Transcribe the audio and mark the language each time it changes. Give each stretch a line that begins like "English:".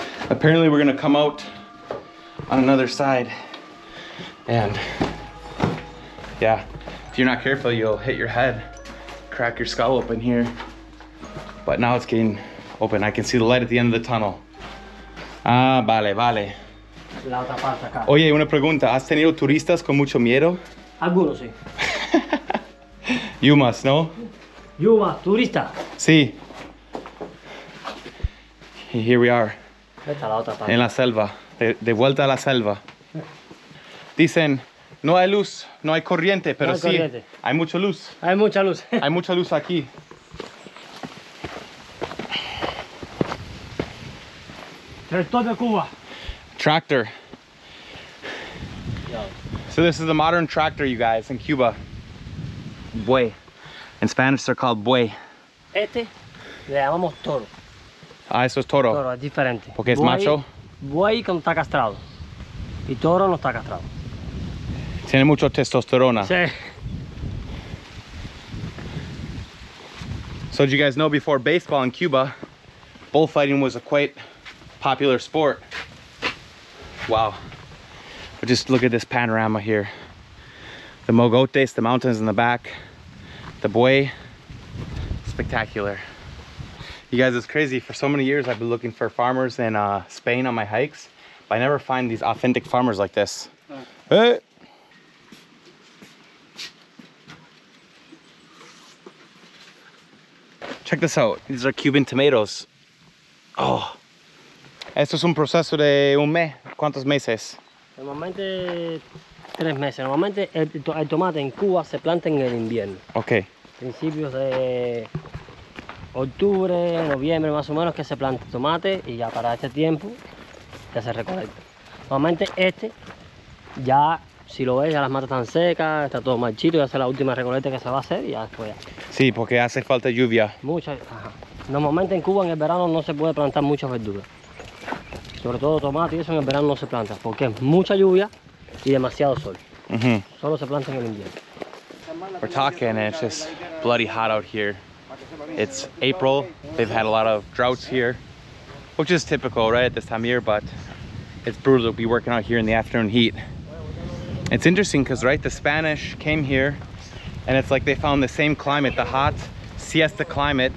English: Apparently we're gonna come out on another side, and yeah, if you're not careful, you'll hit your head, crack your skull open here. But now it's getting open. I can see the light at the end of the tunnel.
Spanish: Ah, vale. La otra parte acá. Oye, una pregunta. ¿Has tenido turistas con mucho miedo? Algunos sí.
English: You must, ¿no?
Spanish: Yuma, turista. Sí.
English: Y here we are,
Spanish: Esta es la otra parte. en la selva, de vuelta a la selva. Dicen, no hay luz, no hay corriente, pero No hay sí, corriente. hay mucha luz. Hay mucha luz. Hay mucha luz aquí. Tractor de Cuba. Tractor.
English: So this is the modern tractor, you guys, in Cuba. Buey. In Spanish, they're called buey.
Spanish: Este le llamamos toro. Ah, eso es toro. Toro es diferente. Porque es Buey- macho. Buey cuando está castrado. Y toro no está castrado. Tiene mucho testosterona. Sí.
English: So did you guys know before baseball in Cuba, bullfighting was a quite popular sport? Wow. But just look at this panorama here. The mogotes, the mountains in the back, the buey, spectacular. You guys, it's crazy. For so many years, I've been looking for farmers in Spain on my hikes, but I never find these authentic farmers like this. Hey. Check this out. These are Cuban tomatoes. Oh.
Spanish: Esto es un proceso de un mes. ¿Cuántos meses? Normalmente 3 meses. Normalmente el tomate en Cuba se planta en el invierno. Ok. Principios de octubre, noviembre más o menos que se planta tomate y ya para este tiempo ya se recolecta. Normalmente este ya, si lo ves, ya las matas están secas, está todo marchito, ya es la última recolecta que se va a hacer y ya después ya. Sí, porque hace falta lluvia. Ajá. Normalmente en Cuba en el verano no se puede plantar muchas verduras. Sobre todo tomate y eso en el verano no se planta porque es mucha lluvia y demasiado sol. Mhm. Solo se planta en el invierno.
English: We're talking and it's just bloody hot out here. It's April. They've had a lot of droughts here, which is typical, right, at this time of year, but it's brutal to be working out here in the afternoon heat. It's interesting because, right, the Spanish came here and it's like they found the same climate, the hot siesta climate.